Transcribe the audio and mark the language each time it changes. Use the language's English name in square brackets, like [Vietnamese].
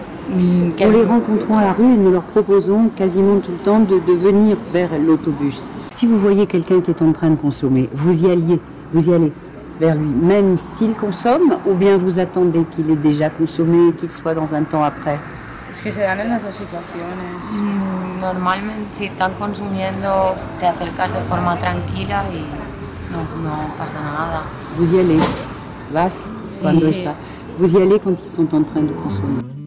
[French] En les rencontrant à la rue, nous leur proposons quasiment tout le temps de venir vers l'autobus. Si vous voyez quelqu'un qui est en train de consommer, vous y allez vers lui, même s'il consomme, ou bien vous attendez qu'il ait déjà consommé, qu'il soit dans un temps après. [Spanish] Es que se dan en las dos situaciones. Normalmente, si están consumiendo, te acercas de forma tranquila y no pasa nada. [French] Vous y allez, [Spanish] vas, cuando está. [French] Vous y allez quand ils sont en train de consommer.